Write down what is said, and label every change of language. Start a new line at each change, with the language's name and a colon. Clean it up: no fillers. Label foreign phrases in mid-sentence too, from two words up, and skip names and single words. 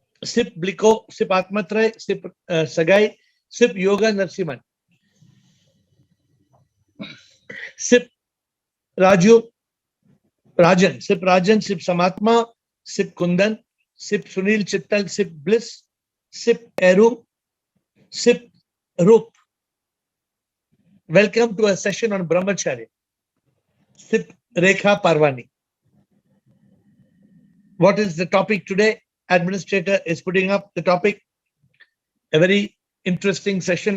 English: Sip Bliko, Sip Atmatray, Sip Sagai, Sip Yoga Narsiman. Sip Raju, Rajan, Sip Rajan, Sip Samatma, Sip Kundan, Sip Sunil Chittal, Sip Bliss, Sip Eru, Sip Rup. Welcome to a session on Brahmachari. Sip Rekha Parvani. What is the topic today? Administrator is putting up the topic. A very interesting session.